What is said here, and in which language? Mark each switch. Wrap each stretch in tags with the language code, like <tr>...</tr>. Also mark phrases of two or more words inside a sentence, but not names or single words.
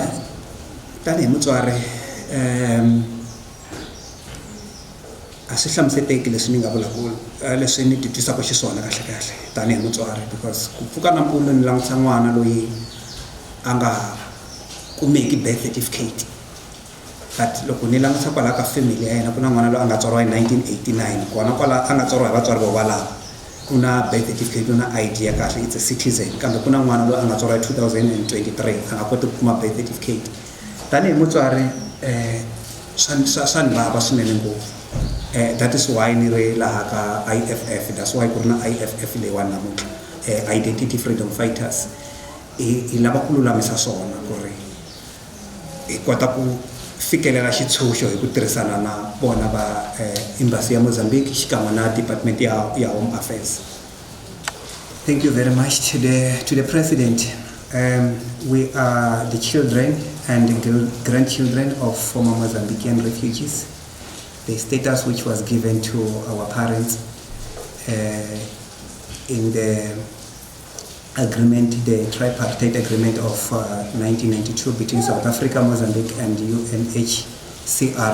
<ts>tanihi mutswari a swi hlamuseteki leswi ni nga vulaku leswi ni titwisaka xiswona kahle tanihi mutswari because ku pfuka nampundzu ni langutisa n'wana loyi a nga kumeki</ts> <en>birth certificate</en> <ts>but loko ni langutisa kwalaha ka family ya yena ku na n'wana loyi a nga tswariwa hi 1989 kona kwalaha a nga tswariwa hi vatswari vo valava ku na birth certificate na ID ya kahle</ts> <en>it's a citizen</en> <ts>kambe ku na n'wana loyi a nga tswariwa hi 2023 a nga koti ku kuma birth certificate tanihi mutswari swa ni vava swinene ngopfu</ts> <en>that is why</en> <ts>ni ri laha ka IFF</ts> <en>that's why</en> <ts>ku ri na IFF leyiwani namuntlha</ts> <en>identity freedom fighters</en> <ts>hi lava ku lulamisa swona ku ri hi kota ku fikelela xitshunxo hi ku tirhisana na vona va embassy ya Mozambique xikan'we na department ya</ts> <en>home affairs. Thank you very much to the president. We are the children and the grandchildren of former Mozambican refugees. The status which was given to our parents in the agreement, the tripartite agreement of 1992 between South Africa, Mozambique and UNHCR.</en>